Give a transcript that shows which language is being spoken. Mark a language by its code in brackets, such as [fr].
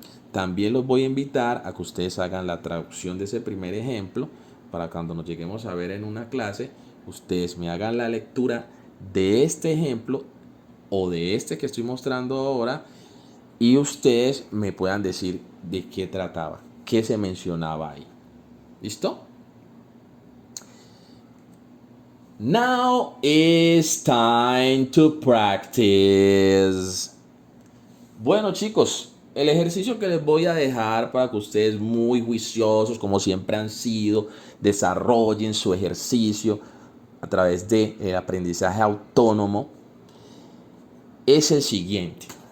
[es] También los voy a invitar a que ustedes hagan la traducción de ese primer ejemplo para cuando nos lleguemos a ver en una clase, ustedes me hagan la lectura de este ejemplo o de este que estoy mostrando ahora y ustedes me puedan decir de qué trataba, qué se mencionaba ahí. ¿Listo? [en] Now it's time to practice. [es] Bueno, chicos, el ejercicio que les voy a dejar para que ustedes, muy juiciosos como siempre han sido, desarrollen su ejercicio a través del aprendizaje autónomo, es el siguiente.